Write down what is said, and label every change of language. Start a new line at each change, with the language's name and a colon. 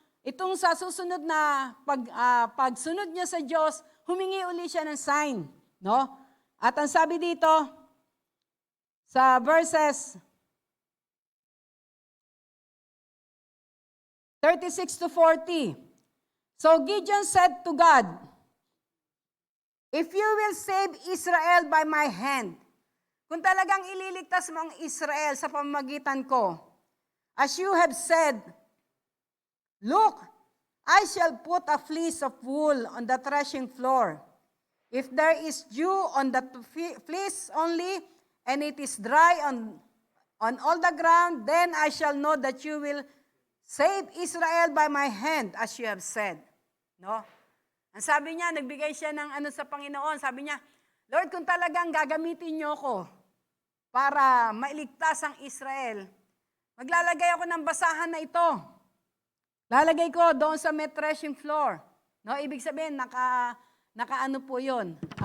Filipino: Itong sa susunod na pagsunod niya sa Diyos, humingi uli siya ng sign, no? At ang sabi dito sa verses 36 to 40.
English: So Gideon said to God, "If you will save Israel by my hand,"
Filipino: kung talagang ililigtas mo ang Israel sa pamamagitan ko,
English: as you have said, "Look, I shall put a fleece of wool on the threshing floor. If there is dew on the fleece only, and it is dry on all the ground, then I shall know that you will save Israel by my hand, as you have said."
Filipino: No? Ang sabi niya, nagbigay siya ng sa Panginoon. Sabi niya, "Lord, kung talagang gagamitin niyo ako para mailigtas ang Israel, maglalagay ako ng basahan na ito. Lalagay ko doon sa may threshing floor." No, ibig sabihin, naka po yun.